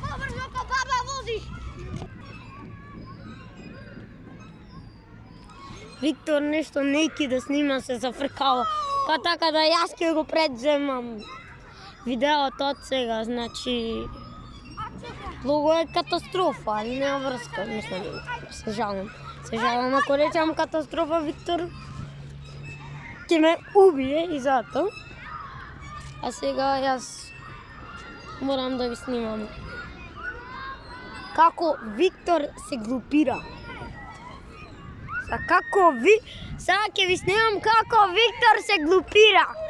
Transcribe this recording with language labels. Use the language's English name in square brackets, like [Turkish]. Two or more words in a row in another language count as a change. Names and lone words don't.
[Macedonian] Виктор нещо нейки да снима се зафркава. Па така да аз ќе го предземам видеото от сега, значи... [Bulgarian] Много е катастрофа, али няма връзка, мислям. Съжалявам. Съжалявам, [Macedonian] ако речам катастрофа, Виктор ќе ме убие и зато. А сега аз морам да ви снимам како Виктор се глупира. Сега ќе ви снимам како Виктор се глупира.